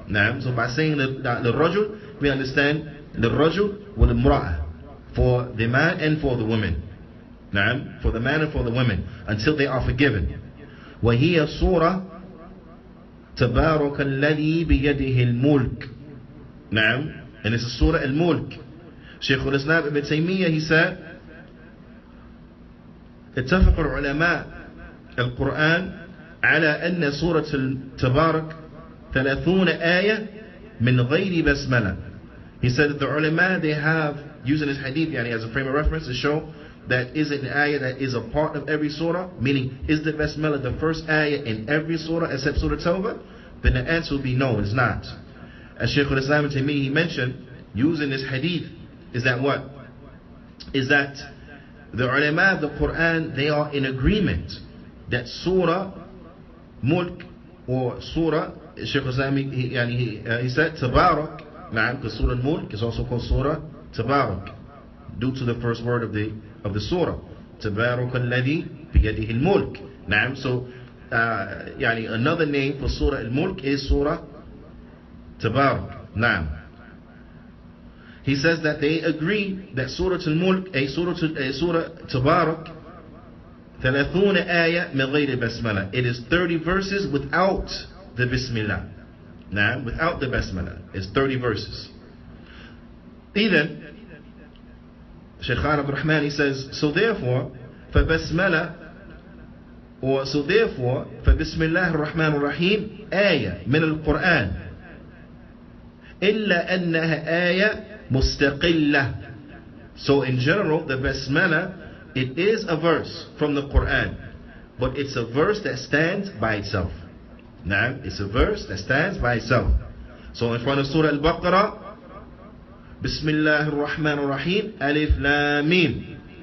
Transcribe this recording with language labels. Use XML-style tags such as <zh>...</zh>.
<en>Now, so by saying the rajul, we understand the rajul wal imra'ah, for the man and for the women. Now, for the man and for the women, until they are forgiven.</en> <ar>وَهِيَ صُورَةٌ تَبَارَكَ الَّذِي بِيَدِهِ الْمُلْكِ.</ar> <en>Now, and it's a surah al-Mulk. Shaykh al-Islam ibn Taymiyyah, he said,</en> <ar>اتفق العلماء القرآن على أن سورة التبارك 30 آية من غير بسملة.</ar> <en>He said that the ulama, they have, using this hadith as a frame of reference to show that is it an ayah that is a part of every surah, meaning is the basmala the first ayah in every surah except Surah Tawbah? Then the answer will be no, it's not. As Shaykh al-Islam ibn Taymiyyah, he mentioned, using this hadith, is that what? Is that the ulama of the Qur'an, they are in agreement that Surah Mulk or Surah, Shaykh al-Islam, he said Tabarak, because Surah Mulk is also called Surah Tabarak, due to the first word of the surah,</en> <ar>Tabarak alladhi biyadihi al-mulk.</ar> <en>So another name for Surah al-Mulk is Surah Tabarak. He says that they agree that Surah al-Mulk, a Surah Tabarak, 30 ayah</en> <ar>min ghayri basmala.</ar> <en>It is 30 verses without the Bismillah. Without the Basmala. It's 30 verses. Even Shaykh Abdul Rahman, he says, so therefore,</en> <ar>فبسملة,</ar> <en>or so therefore,</en> <ar>فبسم الله الرحمن الرحيم آية من القرآن إلا أنها آية مستقلة.</ar> <en>So in general, the Basmala, it is a verse from the Qur'an, but it's a verse that stands by itself. It's a verse that stands by itself. So in front of Surah Al-Baqarah, Bismillah ar-Rahman ar-Rahim, Alif Lam Mim.</en>